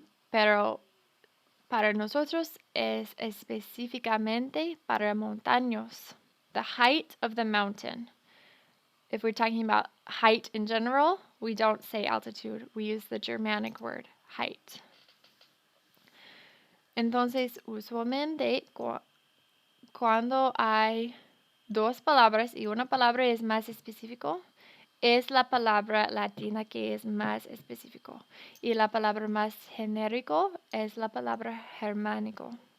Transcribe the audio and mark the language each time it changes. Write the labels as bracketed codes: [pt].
[es] Pero para nosotros es específicamente para montaños. [en] The height of the mountain. If we're talking about height in general, we don't say altitude. We use the Germanic word height. [es] Entonces, usualmente cuando hay dos palabras y una palabra es más específico, es la palabra latina que es más específico. Y la palabra más genérico es la palabra germánico.